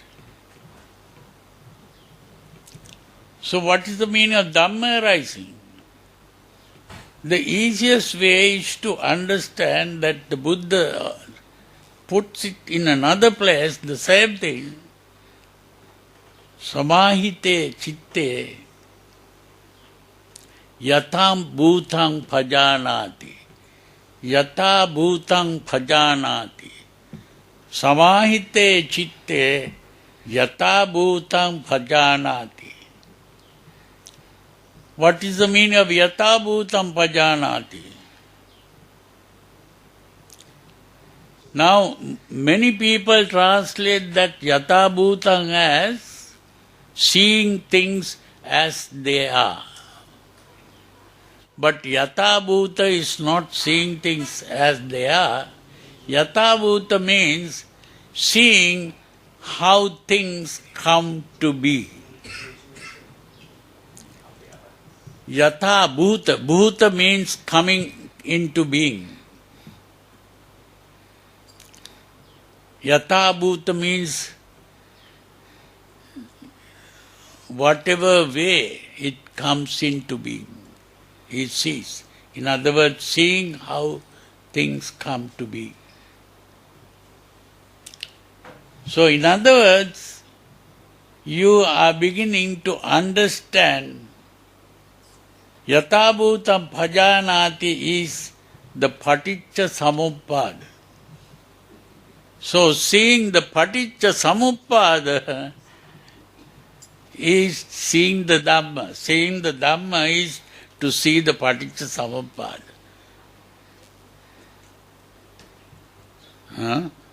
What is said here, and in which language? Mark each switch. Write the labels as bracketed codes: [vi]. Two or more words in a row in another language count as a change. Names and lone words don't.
[en] So what is the meaning of Dhamma arising? The easiest way is to understand that the Buddha puts it in another place, the same thing. [pi] Samahite chitte yatham bhutang bhajanati. Yatha bhutang bhajanati. Samahite chitte yatha bhutang bhajanati. [en] What is the meaning of [pi] yatha bhutam pajanati? [en] Now, many people translate that [pi] yatha bhutam [en] as seeing things as they are. But [pi] yatha bhuta [en] is not seeing things as they are. [pi] Yatha bhuta [en] means seeing how things come to be. [pi] Yatha bhuta. [en] Bhuta means coming into being. [pi] Yatha bhuta [en] means whatever way it comes into being, he sees. In other words, seeing how things come to be. So, in other words, you are beginning to understand [pi] Yatha bhutam bhajanati [en] is the [pi] paticca samuppada. [en] So seeing the [pi] paticca samuppada [en] is seeing the Dhamma. Seeing the Dhamma is to see the [pi] paticca samuppada. Huh?